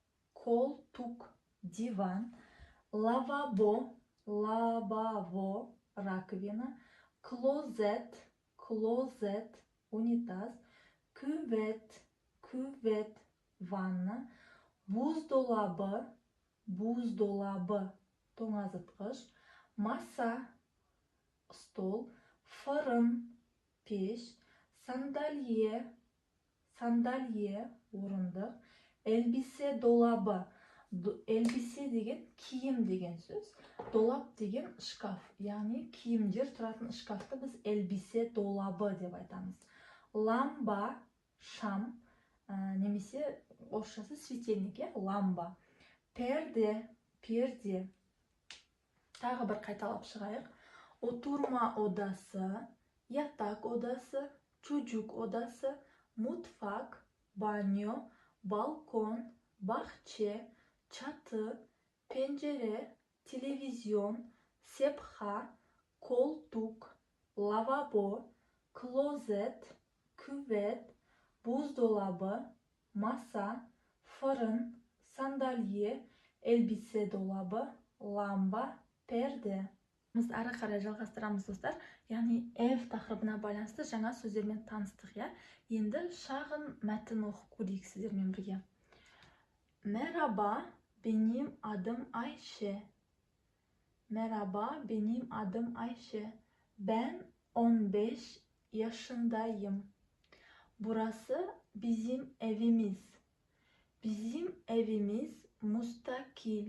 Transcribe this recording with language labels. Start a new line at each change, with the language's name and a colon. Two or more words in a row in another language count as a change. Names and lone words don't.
Russian: диван, лавабо, раковина, клозет,
Turkish: унитаз, küvet, ванна, buzdolabı, тоңазытқыш, masa, стол, fırın, пеш, sandalye, орындық, elbise dolabı.
Kazakh: Elbise деген киім деген сөз. Долап деген шкаф, яғни киімдер тұратын шкафты біз
Turkish: elbise dolabı
Kazakh: деп айтамыз. Ламба, шам, немесе орысшасы светильник, ламба. Перде, тағы бір қайталап шығайық.
Turkish: Oturma odası, yatak odası, çocuk odası, mutfak, banyo, balkon, bahçe, çatı, pencere, televizyon, sepha, koltuk, lavabo, klozet, küvet, buzdolabı, masa, fırın, sandalye, elbise dolabı, lamba, perde.
Kazakh: Біз ары қарай жалғастырамыз достар. Яғни ev тақырыбына байланысты жаңа сөздермен таныстық. Енді шағын мәтін оқып көрейік сіздермен бірге.
Turkish: Merhaba, benim adım Ayşe. Merhaba, benim adım Ayşe. Ben 15 yaşındayım. Burası bizim evimiz. Bizim evimiz müstakil.